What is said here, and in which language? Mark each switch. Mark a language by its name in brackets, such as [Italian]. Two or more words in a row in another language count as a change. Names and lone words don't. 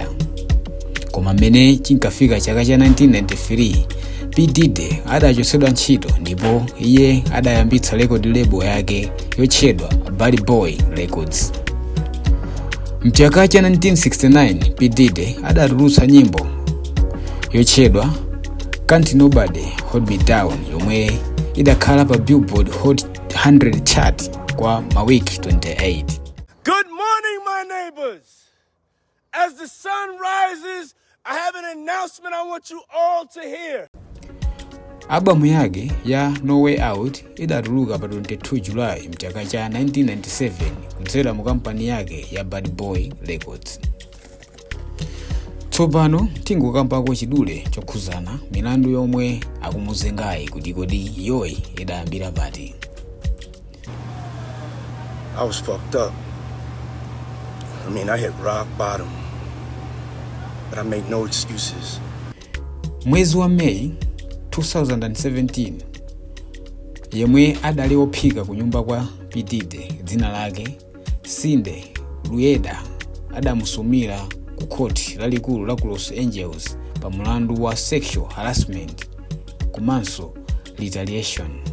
[Nyanja] Koma mmene chinkafika chaka cha 1993 P Diddy adachotsedwa ntchito ndipo iye adayambitsa [English] record label [Nyanja] yake yotchedwa Bad Boy Records. Mchaka cha 1969 P Diddy adatulutsa nyimbo yotchedwa Can't Nobody Hold Me Down yomwe idakhala pa Billboard Hot 100 chart kwa mawiki 28. [English] Good morning, my neighbors. As the sun rises, I have an announcement I want you all to hear. [Nyanja] Albamu yake ya No Way Out idatuluka pa 22 July mchaka cha 1997 kudzera mu kampani yake ya Bad Boy Records. Tsopano tingokambako chidule chokhudzana milandu yomwe akumuzengayi kuti kodi yoyi idayambira pati. [English] I was fucked up. I hit rock bottom. But I make no excuses. [Nyanja] Mwezi wa May 2017 yemwe adali ophika ku nyumba kwa P Diddy dzina lake Cindy Luyeda adamusumira ku court lalikulu la ku Los Angeles pa mulandu wa [English] sexual harassment [Nyanja] komanso retaliation.